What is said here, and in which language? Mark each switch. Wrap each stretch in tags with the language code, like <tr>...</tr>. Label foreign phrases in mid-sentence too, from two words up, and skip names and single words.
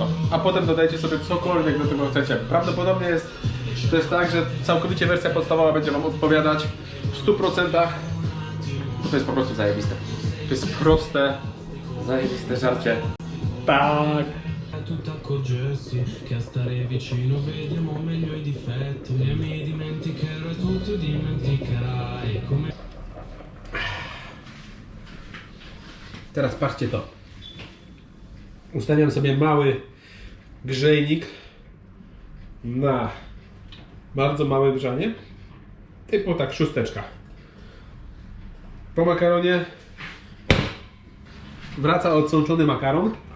<pl>A potem dodajcie sobie cokolwiek do tego chcecie. Prawdopodobnie to jest tak, że całkowicie wersja podstawowa będzie wam odpowiadać w 100%. To jest po prostu zajebiste. To jest proste, zajebiste żarcie. Tak.</pl> <it>Tu t'accorgessi che a stare vicino vediamo meglio i difetti. E mi dimenticherò e tu dimenticherai come...</it> <pl>Teraz patrzcie to. Ustawiam sobie mały grzejnik na bardzo małe grzanie. Typu tak 6. Po makaronie wraca odsączony makaron.</pl>